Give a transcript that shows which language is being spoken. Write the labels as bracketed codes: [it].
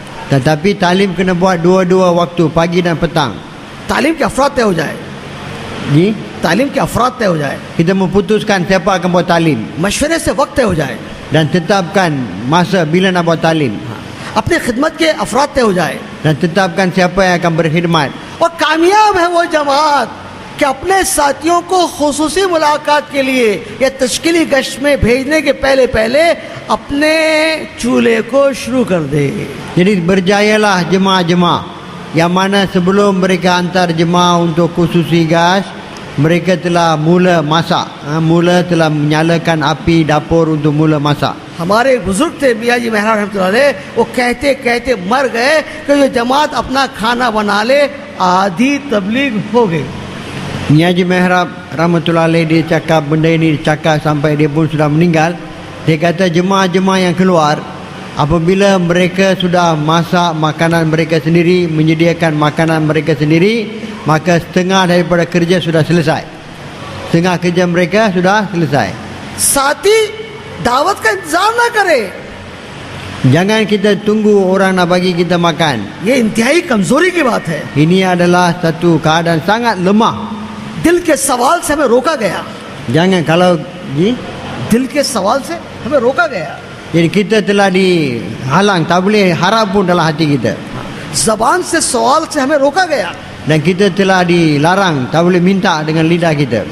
[ms] Tetapi talim kena buat dua-dua waktu, pagi dan petang. [hi] तालीम के अफराद तय हो जाए, Ji? तालीम के अफराद तय हो जाए, [ms] Kita memutuskan siapa akan buat talim. [hi] मशवरे से वक्त तय हो जाए, [ms] dan tetapkan masa bila nak buat talim, [hi] अपने खिदमत के अफराद तय हो जाए। [ms] dan tetapkan siapa yang akan berkhidmat. [hi] और कामयाब है वो जमात कि अपने साथियों को खुसूसी मुलाकात के लिए या तश्कीली गश्त में भेजने के पहले पहले अपने चूल्हे को शुरू कर दे। [ms] Jadi berjayalah jemaah-jemaah yang mana sebelum mereka hantar jemaah untuk khususi gas, mereka telah mula masak, mula telah menyalakan api dapur untuk mula masak. [hi] हमारे बुजुर्ग थे मियाँ जी मेहरा रहमतुल्लाह अलैह, वो कहते कहते मर गए कि जो जमात अपना खाना बना ले आधी तबलीग हो गई। [ms] Ni Haji Mehrab rahmatullah alaih, dia cakap benda ini, cakap sampai dia pun sudah meninggal. Dia kata jemaah-jemaah yang keluar, apabila mereka sudah masak makanan mereka sendiri, menyediakan makanan mereka sendiri, maka setengah daripada kerja sudah selesai. Setengah kerja mereka sudah selesai. [hi] साथी दावत का इंतजार ना करे, [ms] Jangan kita tunggu orang nak bagi kita makan. [hi] ये इंतहाई कमजोरी की बात है। [ms] Ini adalah satu keadaan sangat lemah. [hi] दिल के सवाल से हमें रोका गया, [ms] Jangan kalau [hi] दिल के सवाल से हमें रोका गया। [ms] jadi kita telah dihalang, tak boleh harap pun dalam hati kita. [hi] जबान से सवाल से हमें रोका गया। [ms] Dan kita telah dilarang, tak boleh minta dengan lidah kita.